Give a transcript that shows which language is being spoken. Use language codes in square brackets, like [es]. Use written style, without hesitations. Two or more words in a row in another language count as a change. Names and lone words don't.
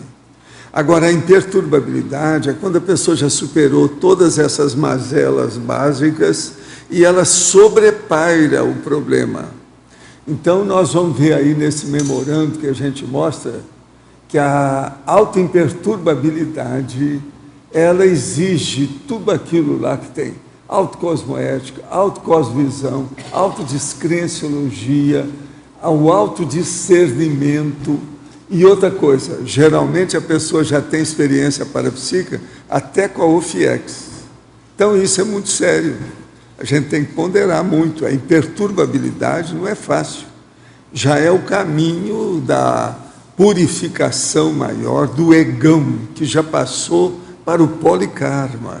[pt] Agora, a imperturbabilidade é quando a pessoa já superou todas essas mazelas básicas e ela sobrepaira o problema. Então, nós vamos ver aí nesse memorando que a gente mostra que a autoimperturbabilidade, ela exige tudo aquilo lá que tem. Autocosmoética, autocosvisão, autodescrenciologia, o autodiscernimento. E outra coisa, geralmente a pessoa já tem experiência parapsíquica até com a OFIEX. Então, isso é muito sério. A gente tem que ponderar muito. A imperturbabilidade não é fácil. Já é o caminho da purificação maior do egão, que já passou para o polikarma.